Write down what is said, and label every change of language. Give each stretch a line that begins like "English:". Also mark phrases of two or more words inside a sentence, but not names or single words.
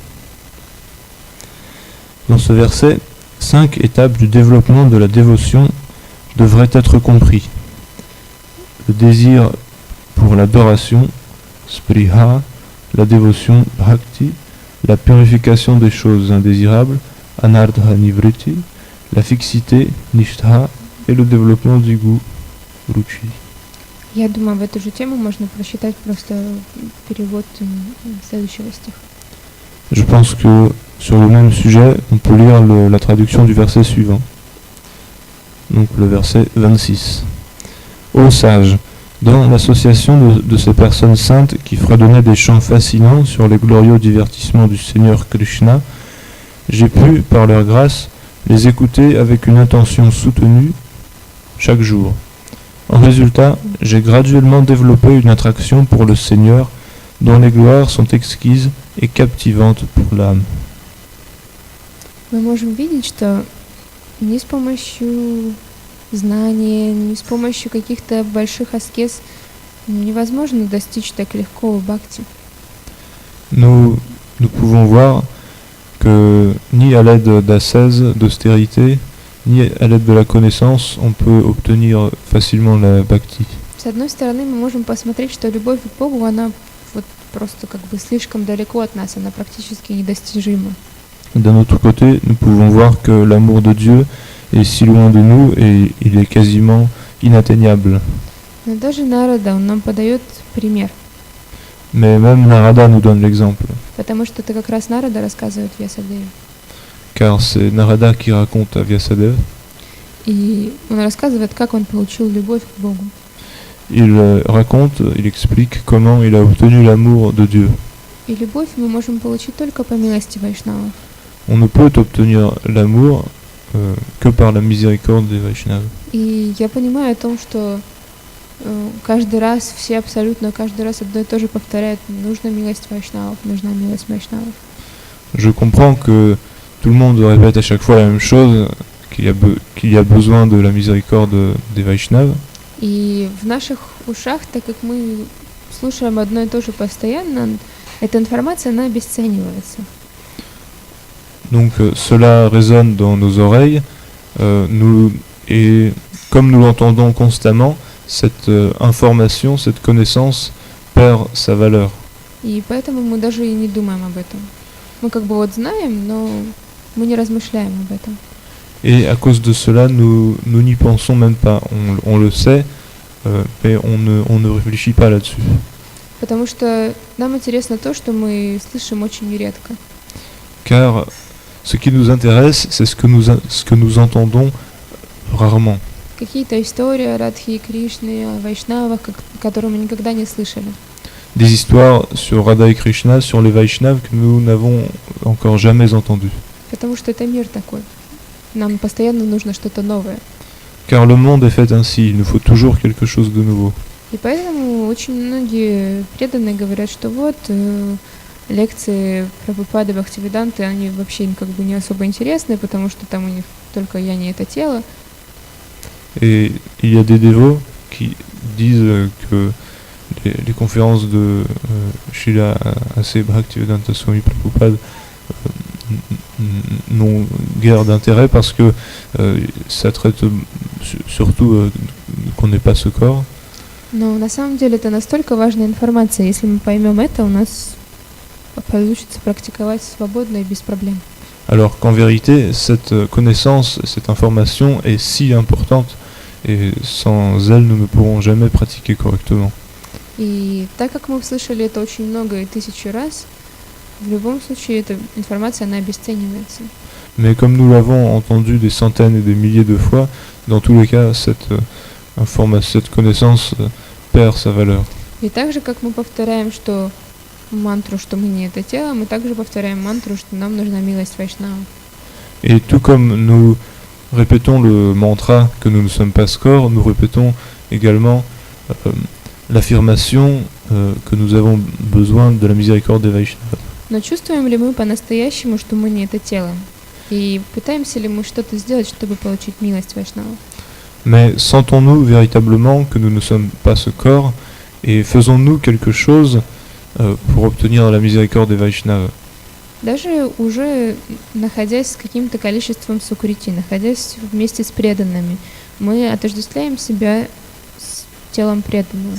French: Dans ce verset, 5 étapes du développement de la dévotion devraient être compris. Le désir pour l'adoration, spriha, la dévotion, bhakti, la purification des choses indésirables,
Sanskrit: अनर्थ निवृत्ति,
French: la fixité, nishtha, et le développement du goût, ruchi.
Russian: Я думаю, в эту же тему можно прочитать просто перевод следующего стиха.
French: Je pense que sur le même sujet, on peut lire la traduction du verset suivant. Donc le verset 26. Ô sages, dans l'association de ces personnes saintes qui fredonnaient des chants fascinants sur les glorieux divertissements du Seigneur Krishna, j'ai pu, par leur grâce, les écouter avec une intention soutenue chaque jour. En résultat, j'ai graduellement développé une attraction pour le Seigneur dont les gloires sont exquises et captivantes pour l'âme.
Russian: Мы можем видеть, что ни с помощью знания, ни с помощью каких-то больших аскез невозможно достичь так легко бхакти.
French: Nous pouvons voir que ni à l'aide d'ascèse, d'austérité, ni à l'aide de la connaissance, on peut obtenir facilement la bhakti.
Russian: С одной стороны, мы можем посмотреть, что любовь к Богу, она вот просто как бы слишком далеко от нас, она практически недостижима.
French: D'un autre côté, nous pouvons voir que l'amour de Dieu est si loin de nous et il est quasiment inatteignable.
Russian: Но даже Нарада, он нам подает пример,
French: Mais même Narada nous donne l'exemple,
Russian: потому что это как раз Нарада рассказывает Вьясадеве.
French: car c'est Narada qui raconte à Vyasadeva.
Russian: И он рассказывает, как он получил любовь к Богу.
French: Il raconte, il explique comment il a obtenu l'amour de Dieu.
Russian: И любовь мы можем получить только по милости Вайшнавов.
French: On ne peut obtenir l'amour que par la miséricorde des Vaishnavas.
Russian: И я понимаю о том, что каждый раз, все абсолютно каждый раз одно и то же повторяют: нужна милость Вайшнавов, нужна милость Вайшнавов.
French: Je comprends que tout le monde répète à chaque fois la même chose, qu'il y a besoin de la miséricorde des Vaishnavas.
Russian: И в наших ушах, так как мы слушаем одно и то же постоянно, эта информация, она обесценивается.
French: Donc cela résonne dans nos oreilles, et comme nous l'entendons constamment, cette information, cette connaissance perd sa valeur.
Russian: И поэтому мы даже и не думаем об этом. Мы как бы вот знаем, но мы не размышляем об этом.
French: Et à cause de cela, nous n'y pensons même pas. On le sait, mais on ne réfléchit pas là-dessus.
Russian: Потому что нам интересно то, что мы слышим очень редко.
French: Car ce qui nous intéresse, c'est ce que nous entendons rarement.
Russian: Какие-то истории о Радхе и Кришне, о Вайшнавах, которые мы никогда не слышали.
French: Des histoires sur Radha et Krishna, sur les Vaishnavas que nous n'avons encore jamais entendues.
Russian: Потому что это мир такой. Нам постоянно нужно что-то новое.
French: Car le monde est fait ainsi, il nous faut toujours quelque chose de nouveau.
Russian: И поэтому очень многие преданные говорят, что вот лекции Прабхупады Бхактивиданты, они вообще им как бы не особо интересны, потому что там у них только я не это тело.
French: Et il y a des dévots qui disent que les conférences de Srila A.C. Bhaktivedanta Swami Prabhupada n'ont guère d'intérêt parce que ça traite surtout qu'on n'est pas ce corps.
Russian: Но на самом деле это настолько важная информация. Если мы поймем это, у нас получится практиковать свободно и без проблем.
French: Alors qu'en vérité, cette connaissance, cette information est si importante et sans elle, nous ne pourrons jamais pratiquer correctement.
Russian: И так как мы услышали это очень много и тысячу раз, в любом случае эта информация, она обесценивается.
French: Mais comme nous l'avons entendu des centaines et des milliers de fois, dans tous les cas, cette connaissance perd sa valeur.
Russian: И так же, как мы повторяем, что мантру, что мы не это тело, мы также повторяем мантру, что нам нужна милость Вайшнава.
French: Et tout comme nous répétons le mantra que nous ne sommes pas ce corps, nous répétons également l'affirmation que nous avons besoin de la miséricorde des Vaishnavas.
Russian: Но чувствуем ли мы по-настоящему, что мы не это тело? И пытаемся ли мы что-то сделать, чтобы получить милость Вайшнава?
French: Mais sentons-nous véritablement que nous ne sommes pas ce corps et faisons-nous quelque chose pour obtenir la miséricorde des Vaishnavas?
Russian: Даже уже находясь с каким-то количеством сукрити, находясь вместе с преданными, мы отождествляем себя с телом преданного.